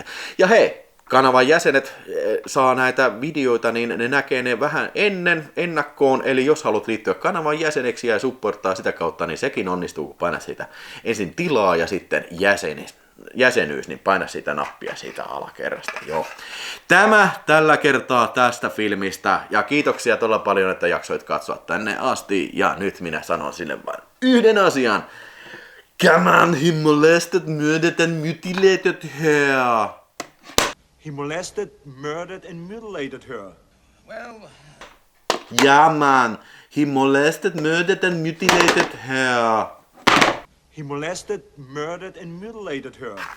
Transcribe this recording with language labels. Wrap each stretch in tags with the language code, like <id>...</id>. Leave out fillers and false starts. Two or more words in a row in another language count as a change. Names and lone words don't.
<fi>Ja hei, kanavan jäsenet saa näitä videoita, niin ne näkee ne vähän ennen ennakkoon, eli jos haluat liittyä kanavan jäseneksi ja supporttaa sitä kautta, niin sekin onnistuu, kun painat sitä ensin tilaa ja sitten jäsenyys, niin paina sitä nappia siitä alakerrasta. Joo. Tämä tällä kertaa tästä filmistä, ja kiitoksia todella paljon, että jaksoit katsoa tänne asti, ja nyt minä sanon sinne vain yhden asian.</fi> <en>Come on, he molested, murdered and mutilated her. He molested, murdered, and mutilated her. Well, Yeah, man. He molested, murdered and mutilated her. He molested, murdered, and mutilated her.</en>